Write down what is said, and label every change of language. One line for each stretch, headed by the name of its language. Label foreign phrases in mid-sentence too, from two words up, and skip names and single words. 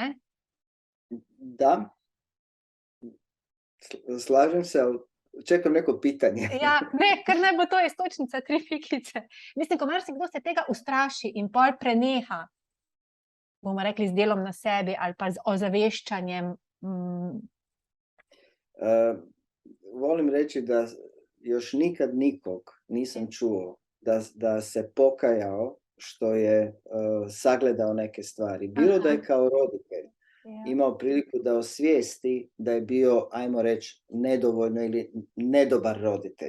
Croatian: Da, slažem se, ali čekam neko pitanje.
Slovenian: Ja, ne, ker naj bo to istočnica 3 pikice. Mislim, ko marsikdo se tega ustraši in pol preneha, bomo rekli, z delom na sebi ali pa z ozaveščanjem.
Croatian: Volim reći da još nikad nikog nisam čuo da se pokajao što je sagledao neke stvari. Bilo da je kao roditelj imao priliku da osvijesti da je bio, ajmo reći, nedovoljno ili nedobar roditelj.